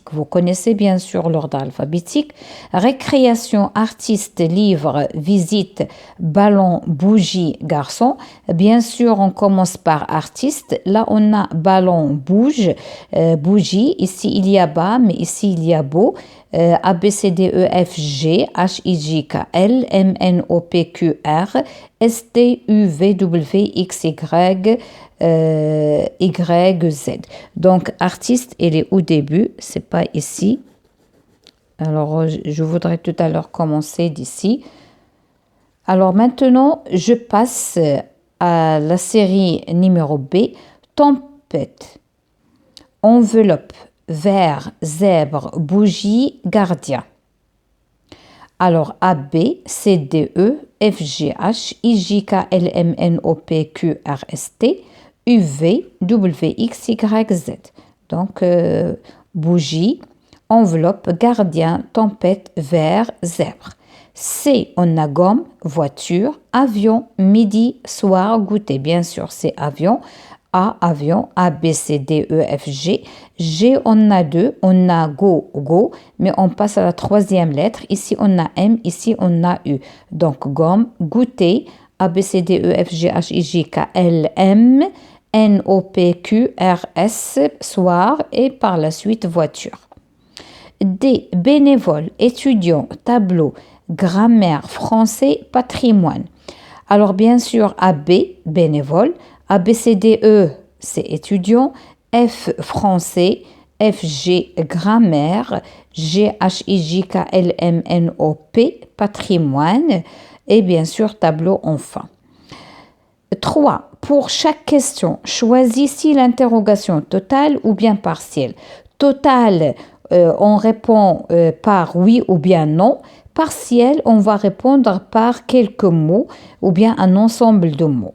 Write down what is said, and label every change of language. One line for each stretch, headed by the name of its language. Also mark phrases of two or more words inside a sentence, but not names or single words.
French: Vous connaissez bien sûr l'ordre alphabétique. Récréation, artiste, livre, visite, ballon, bougie, garçon. Bien sûr, on commence par artiste. Là, on a ballon, bouge, bougie. Ici, il y a bas, mais ici, il y a beau. A, B, C, D, E, F, G, H, I, J, K, L, M, N, O, P, Q, R, S, T, U, V, W, X, Y, Y, Z. Donc, artiste, il est au début, c'est pas ici. Alors, je voudrais tout à l'heure commencer d'ici. Alors, maintenant, je passe à la série numéro B. Tempête, enveloppe, verre, zèbre, bougie, gardien. Alors, A, B, C, D, E, F, G, H, I, J, K, L, M, N, O, P, Q, R, S, T, U, V, W, X, Y, Z. Donc, bougie, enveloppe, gardien, tempête, verre, zèbre. C, on a gomme, voiture, avion, midi, soir, goûter. Bien sûr, c'est avion. A, avion, A, B, C, D, E, F, G. G, on a 2, on a go, mais on passe à la 3e lettre. Ici, on a M, ici, on a U. Donc, gomme, goûter, A, B, C, D, E, F, G, H, I, J, K, L, M, N, O, P, Q, R, S, soir, et par la suite, voiture. D, bénévole, étudiant, tableau, grammaire, français, patrimoine. Alors, bien sûr, AB, bénévole, A, B, C, D, E, c'est étudiant, F, français, F, G, grammaire, G, H, I, J, K, L, M, N, O, P, patrimoine, et bien sûr, tableau, enfin. 3. Pour chaque question, choisissez l'interrogation totale ou bien partielle. Totale, on répond par oui ou bien non. Partiel, on va répondre par quelques mots ou bien un ensemble de mots.